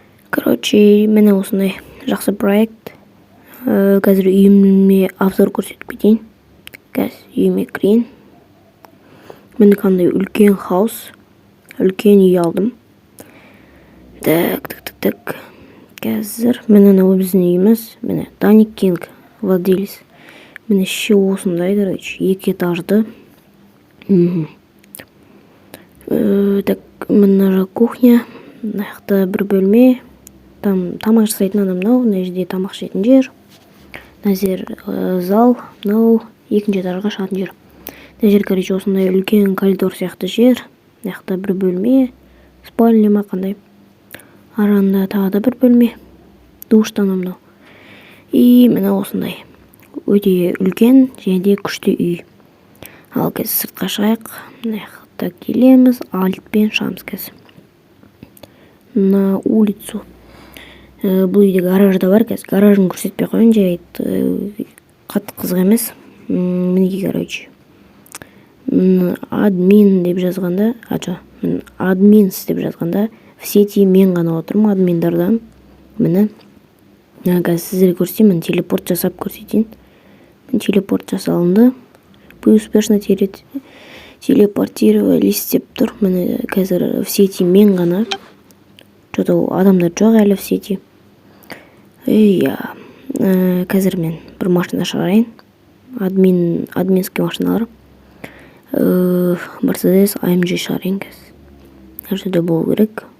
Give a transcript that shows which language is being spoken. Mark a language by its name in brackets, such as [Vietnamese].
[Kazakh] Короче, міне осындай жақсы проект. Қазір үйіме обзор көрсетіп кетейін. Қазір үйіме кірейін. Міне қандай үлкен хаус, үлкен үй алдым. Так. Қазір міне біздің үйіміз. Міне Даник Кинг, владелец. Міне ше осындайды, 2 этажды. [Russian] Так, [Kazakh] мына кухня, мына бір бөлме, там тамақ жасайтын адам, мына жерде тамақ жейтін жер, мына жер зал, мынау екінші этажға шығатын жер. Мына жер, короче, осындай үлкен коридор сияқты жер, мына бір бөлме, спальня ма қандай. Аранда тағы да бір бөлме, душтан мынау. И мына осындай өте үлкен және де күшті үй. Ал қазір сыртқа шығайық. Мына келеміз, альтпен шығамыз қазір. [Russian] На улицу. [Kazakh] Бұл үйде гараж да бар, қазір гаражын көрсетпей қойын, жай қатты қызық емес. Мінеке, короче. Админ деп жазғанда, админс деп жазғанда, [Russian] в сети [Kazakh] мен ғана отырмын админдардан. Міне, қазір сіздерге көрсетейін, телепорт жасап көрсетейін. Телепорт жасалынды. [Russian] Вы успешно телепортировались [Kazakh] деп тұр. Міне қазір [Russian] в сети [Kazakh] мен ғана. [Russian] Что-то [Kazakh] адамдар жоқ әлі [Russian] в сети. [Kazakh] Қазір мен бір машина шығарайын. Админский машиналар. Mercedes AMG шығарайын қазір. Нәрседе болу керек.